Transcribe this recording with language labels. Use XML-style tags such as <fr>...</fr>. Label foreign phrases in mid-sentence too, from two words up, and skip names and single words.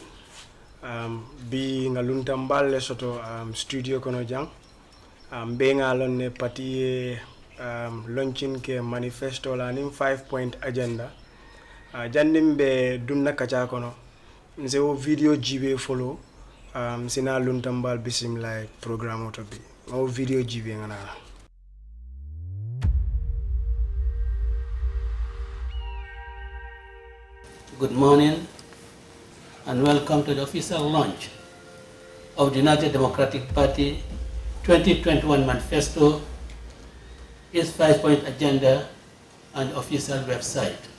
<man>Bi ngalunta mballe soto studio kono jang. Be ngalon ne pati launching ke manifesto la nim</man> <en>5-point agenda.</en> <man>Jandim be dunna kacha kono. Nse o video jibe follow. Sina lunta mbal bismillah programme auto bi. O video jibe ngana.</man> <en>Good morning and welcome to the official launch of the United Democratic Party 2021 Manifesto, its 5-point agenda and official website.</en>